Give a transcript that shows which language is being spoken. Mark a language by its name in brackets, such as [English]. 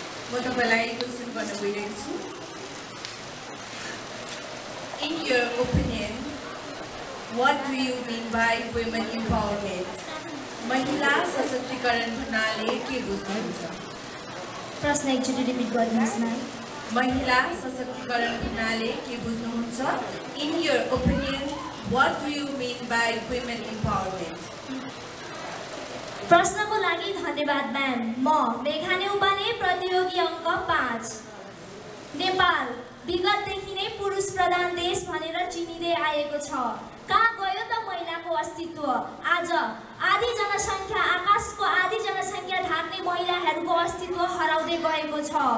[Nepali] म तपाईलाई क्वेसन गर्न गइरहेको छु। [English] In your opinion, what do you mean by women empowerment? [Nepali] महिला सशक्तिकरण भन्नाले के बुझ्नुहुन्छ? प्रश्न एकचोटि रिपिट गरिदिनुहोस् म्याम। महिला सशक्तिकरण भन्नाले के बुझ्नुहुन्छ? [English] In your opinion, what do you mean by women empowerment? [Nepali] प्रश्नको लागि धन्यवाद म्याम। म मेघाने उपाने प्रतियोगी अङ्क 5। नेपाल विगतदेखि नै पुरुष प्रधान देश भनेर चिनिँदै आएको छ। कहाँ गयो त महिलाको अस्तित्व? आज आधी जनसङ्ख्या आकाशको आधी जनसङ्ख्या ढाक्ने महिलाहरूको अस्तित्व हराउँदै गएको छ।